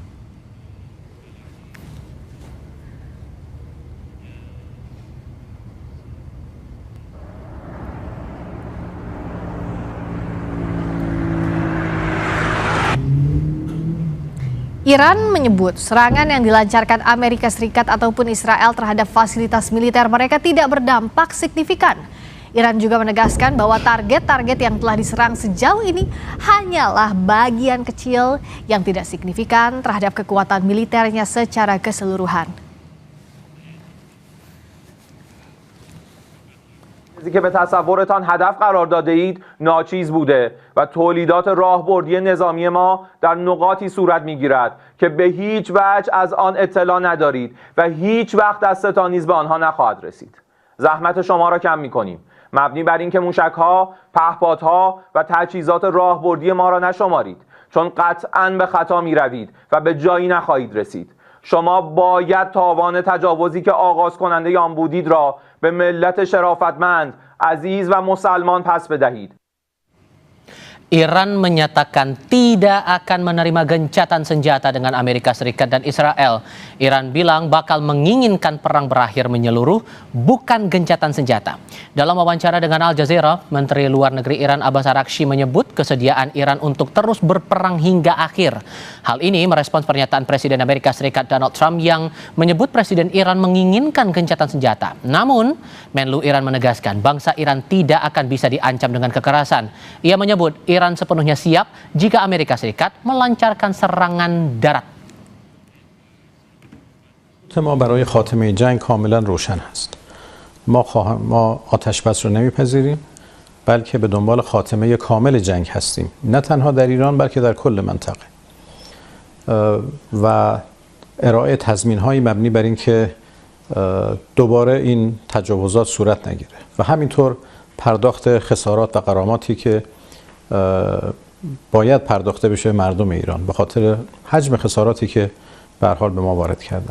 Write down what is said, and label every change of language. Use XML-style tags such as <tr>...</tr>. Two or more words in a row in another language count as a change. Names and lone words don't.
<id>Iran menyebut serangan yang dilancarkan Amerika Serikat ataupun Israel terhadap fasilitas militer mereka tidak berdampak signifikan. Iran juga menegaskan bahwa target-target yang telah diserang sejauh ini hanyalah bagian kecil yang tidak signifikan terhadap kekuatan militernya secara keseluruhan.</id> <fa>که به تصورتان هدف قرار داده اید ناچیز بوده و تولیدات راهبردی نظامی ما در نقاطی صورت میگیرد که به هیچ وجه از آن اطلاع ندارید و هیچ وقت دستتان نیز به آنها نخواهد رسید. زحمت شما را کم میکنیم، مبنی بر اینکه موشک‌ها، پهپادها و تجهیزات راهبردی ما را نشمارید، چون قطعاً به خطا میروید و به جایی نخواهید رسید. شما باید تاوان تجاوزی که آغاز کننده آن بودید را به ملت شرافتمند، عزیز و مسلمان پس بدهید.</fa> <id>Iran menyatakan tidak akan menerima gencatan senjata dengan Amerika Serikat dan Israel. Iran bilang bakal menginginkan perang berakhir menyeluruh, bukan gencatan senjata. Dalam wawancara dengan Al Jazeera, Menteri Luar Negeri Iran Abbas Araghchi menyebut kesediaan Iran untuk terus berperang hingga akhir. Hal ini merespons pernyataan Presiden Amerika Serikat Donald Trump yang menyebut Presiden Iran menginginkan gencatan senjata. Namun, Menlu Iran menegaskan bangsa Iran tidak akan bisa diancam dengan kekerasan. Ia menyebut Iran sepenuhnya siap jika Amerika Serikat melancarkan serangan darat.</id> <fa>ما برای خاتمه جنگ کاملا روشن است. ما آتش بس رو نمیپذیریم، بلکه به دنبال خاتمه کامل جنگ هستیم، نه تنها در ایران بلکه در کل منطقه. و ارائه تضمین‌های مبنی بر این که دوباره این تجاوزات صورت نگیره و همینطور پرداخت خسارات و غراماتی که باید پرداخته بشه مردم ایران به خاطر حجم خساراتی که به هر حال به ما وارد کردن.</fa>